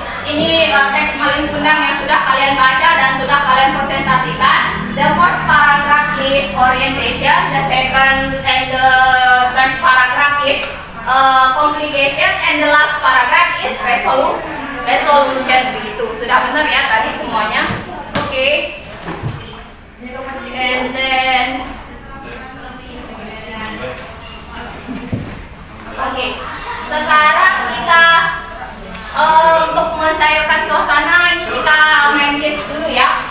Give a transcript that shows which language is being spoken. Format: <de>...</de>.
<id>Ini teks maling kundang yang sudah kalian baca dan sudah kalian presentasikan.</id> <en>The first paragraph is orientation, the second and the third paragraph is complication, and the last paragraph is resolution.</en> <id>Begitu. Sudah benar ya tadi semuanya? Oke.</id> <en>And then oke.</en> <id>Sekarang kita untuk mencairkan suasana ini kita main games dulu ya.</id>